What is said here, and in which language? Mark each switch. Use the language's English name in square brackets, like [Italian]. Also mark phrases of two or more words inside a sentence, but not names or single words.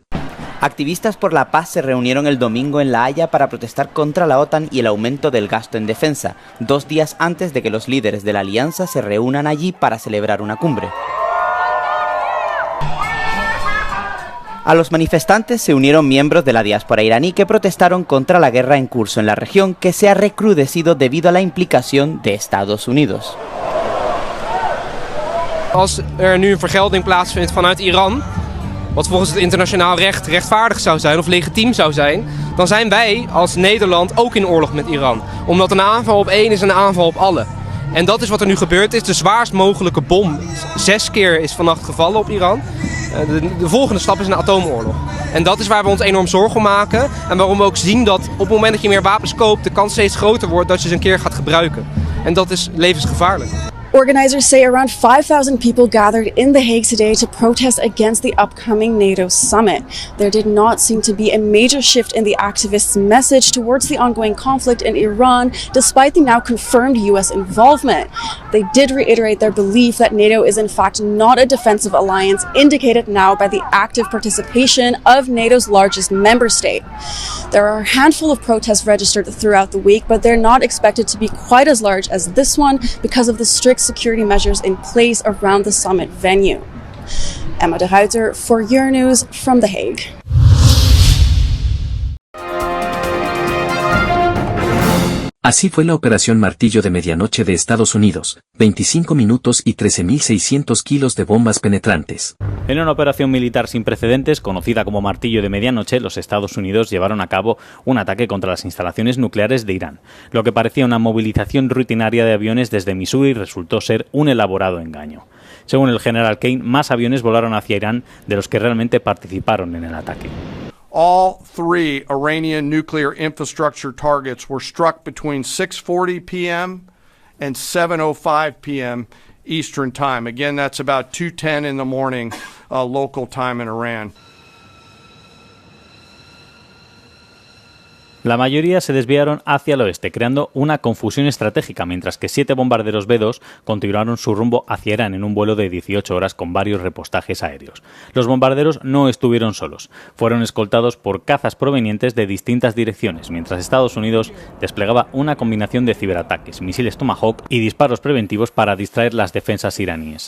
[Spanish] Activistas por la paz se reunieron el domingo en La Haya para protestar contra la OTAN y el aumento del gasto en defensa, 2 días antes de que los líderes de la alianza se reúnan allí para celebrar una cumbre. A los manifestantes se unieron miembros de la diáspora iraní que protestaron contra la guerra en curso en la región, que se ha recrudecido debido a la implicación de Estados Unidos. [Dutch] Als nu een vergelding plaatsvindt vanuit Iran, wat volgens het internationaal recht rechtvaardig zou zijn of legitiem zou zijn, dan zijn wij als Nederland ook in oorlog met Iran. Omdat een aanval op één is een aanval op alle. En dat is wat er nu gebeurd is. De zwaarst mogelijke bom 6 keer is vannacht gevallen op Iran. De volgende stap is een atoomoorlog. En dat is waar we ons enorm zorgen om maken. En waarom we ook zien dat op het moment dat je meer wapens koopt, de kans steeds groter wordt dat je ze een keer gaat gebruiken. En dat is levensgevaarlijk. [English] Organizers say around 5,000 people gathered in The Hague today to protest against the upcoming NATO summit. There did not seem to be a major shift in the activists' message towards the ongoing conflict in Iran, despite the now confirmed US involvement. They did reiterate their belief that NATO is in fact not a defensive alliance, indicated now by the active participation of NATO's largest member state. There are a handful of protests registered throughout the week, but they're not expected to be quite as large as this one because of the strict security measures in place around the summit venue. Emma de Ruiter for Euronews from The Hague. [Spanish] Así fue la Operación Martillo de Medianoche de Estados Unidos, 25 minutos y 13.600 kilos de bombas penetrantes. En una operación militar sin precedentes, conocida como Martillo de Medianoche, los Estados Unidos llevaron a cabo un ataque contra las instalaciones nucleares de Irán. Lo que parecía una movilización rutinaria de aviones desde Missouri resultó ser un elaborado engaño. Según el general Kane, más aviones volaron hacia Irán de los que realmente participaron en el ataque. [English] All three Iranian nuclear infrastructure targets were struck between 6:40 p.m. and 7:05 p.m. Eastern Time. Again, that's about 2:10 in the morning local time in Iran. [Spanish] La mayoría se desviaron hacia el oeste, creando una confusión estratégica, mientras que 7 bombarderos B-2 continuaron su rumbo hacia Irán en un vuelo de 18 horas con varios repostajes aéreos. Los bombarderos no estuvieron solos, fueron escoltados por cazas provenientes de distintas direcciones, mientras Estados Unidos desplegaba una combinación de ciberataques, misiles Tomahawk y disparos preventivos para distraer las defensas iraníes.